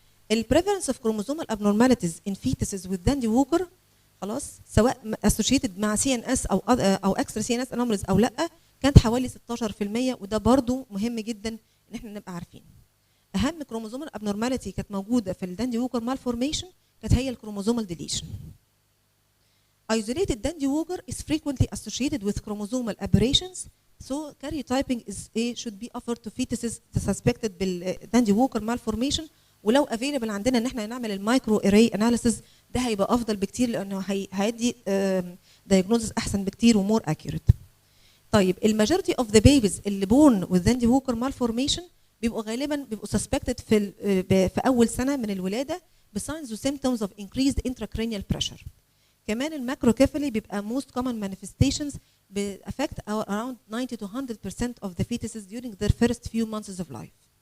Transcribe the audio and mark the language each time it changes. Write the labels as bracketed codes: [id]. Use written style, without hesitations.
[ar] البريفالنس اوف chromosomal abnormalities in fetuses with Dandy Walker، خلاص، سواء associated مع CNS او extra CNS anomalies او لا، كانت حوالي 16%، وده برضو مهم جدا ان احنا نبقى عارفين. اهم كروموزومال ابنورماليتي كانت موجوده في الداندي ووكر مالفورميشن كانت هي الكروموزومال ديليشن. [en] Isolated Dandy Walker is frequently associated with chromosomal aberrations, so karyotyping should be offered to fetuses suspected بالداندي Walker malformation. [ar] ولو available عندنا ان احنا نعمل المايكرو اري اناليسيس، ده هيبقى افضل بكتير، لانه هيدي diagnosis احسن بكتير ومور accurate. طيب الماجورتي اوف ذا بيبيز اللي بورن with Dandy Walker malformation بيبقوا غالبا suspected في اول سنه من الولاده بsigns و symptoms of increased intracranial pressure. [en] كمان الماكروكيفالي بيبقى most common manifestations affect around 90 to 100% of the fetuses during their first few months of life.